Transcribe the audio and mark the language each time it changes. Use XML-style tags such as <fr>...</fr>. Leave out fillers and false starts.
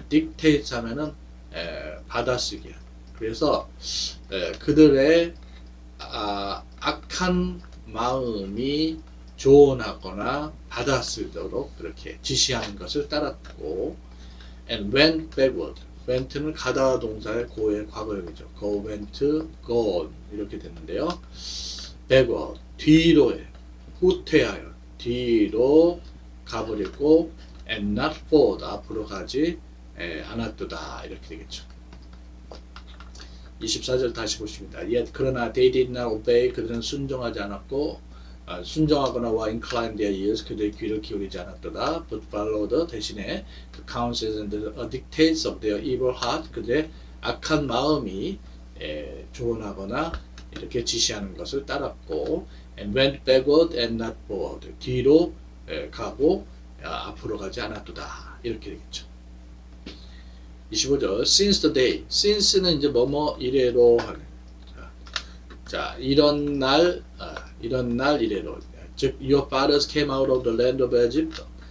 <ko>dictate 하면은 받아쓰기. 그래서 그들의 악한 마음이 조언하거나 받아쓰도록 그렇게 지시하는 것을 따랐고</ko> <en>and went backward.</en> <ko>went는 가다 동사의 고의 과거형이죠. go went, gone 이렇게 됐는데요. backward 뒤로에 후퇴하여 뒤로 가버렸고</ko> <en>and not forward</en> <ko>앞으로 가지 않았도다 이렇게 되겠죠. 24절 다시 보십니다.</ko> <en>Yet 그러나 they did not obey.</en> <ko>그들은 순종하지 않았고 순종하거나 incline their ears. 그들의 귀를 기울이지 않았도다.</ko> <en>But followed 대신에 the counsels and the dictates of their evil heart. 그들의</en> <ko>악한 마음이 조언하거나 이렇게 지시하는 것을 따랐고</ko> <en>and went backward and not forward.</en> <ko>뒤로 가고 앞으로 가지 않았도다. 이렇게 되겠죠. 25절</ko> <en>since the day.</en> <ko>since는 이제 뭐뭐 이래로 하는. 자, 이런 날 이래로.</ko> <en>즉 your fathers came out of the land of Egypt.</en>